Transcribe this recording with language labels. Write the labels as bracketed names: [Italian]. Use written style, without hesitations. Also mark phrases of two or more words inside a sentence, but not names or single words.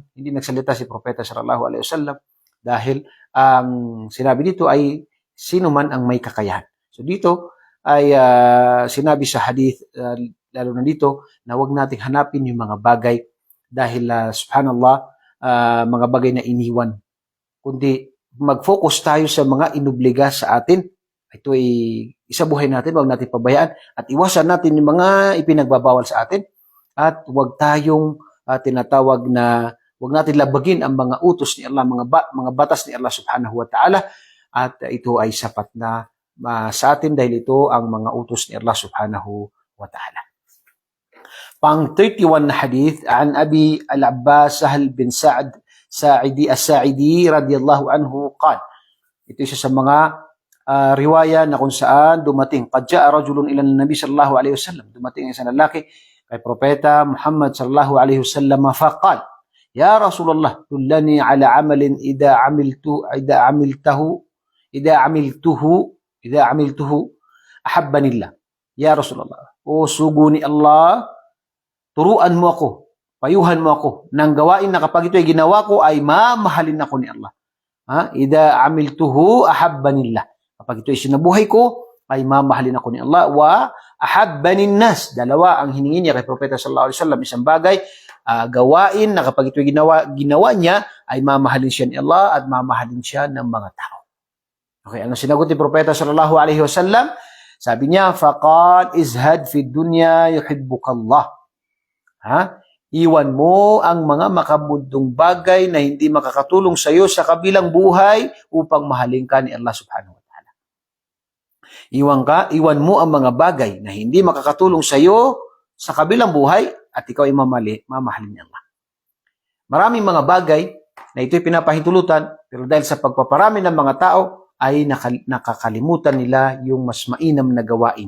[Filipino] Hindi nagsalita si Propeta [Arabic] صلى الله عليه وسلم [Filipino] dahil ang sinabi dito ay sino man ang may kakayahan. So dito ay sinabi sa hadith, lalo na dito, na huwag nating hanapin yung mga bagay dahil subhanallah, mga bagay na iniwan. Kundi mag-focus tayo sa mga inubliga sa atin. Ito ay isa buhay natin, huwag natin pabayaan at iwasan natin yung mga ipinagbabawal sa atin at huwag tayong tinatawag na huwag natin labagin ang mga utos ni Allah, mga batas ni Allah [Arabic] سبحانه وتعالى, [Filipino] at ito ay sapat na sa atin dahil ito ang mga utos ni Allah [Arabic] سبحانه وتعالى. [Filipino] Pang 31 na hadith, [Arabic] عن أبي العباس سهل بن سعدي الساعدي رضي الله عنه قال. [Filipino] Ito isa sa mga riwaya na kung saan dumating, [Arabic] قد جاء رجل إلى النبي صلى الله عليه وسلم, [Filipino] dumating isang lalaki kay propeta Muhammad [Arabic] صلى الله عليه وسلم فقال يا رسول الله دلني على عمل إذا عملته أحبني الله. يا رسول الله, [Filipino] o sugo ni Allah, turuan mo ako, payuhan mo ako ng gawain na kapag ito ay ginawa ko ay mamahalin ako ni Allah. [Arabic] إذا عملته أحبني الله. [Filipino] Kapag ito ay sinabuhay ko ay mamahalin ako ni Allah. [Arabic] وأحبني الناس. [Filipino] Dalawa ang hiningi niya kay Propeta [Arabic] صلى الله عليه وسلم, [Filipino] isang bagay, gawain na kapag ito ginawa niya ay mamahalin siya ni Allah at mamahalin siya ng mga tao. Okay, ano sinagot ni Propeta [Arabic] صلى الله عليه وسلم? [Filipino] Sabi niya, [Arabic] فقال ازهد في الدنيا يحبك الله. [Filipino] Iwan mo ang mga makabudong bagay na hindi makakatulong sa iyo sa kabilang buhay upang mahalin ka ni Allah [Arabic] سبحانه وتعالى. [Filipino] Iwan mo ang mga bagay na hindi makakatulong sa iyo sa kabilang buhay at ikaw ay mamahalin ni Allah. Maraming mga bagay na ito'y pinapahintulutan, pero dahil sa pagpaparami ng mga tao ay nakakalimutan nila yung mas mainam na gawain.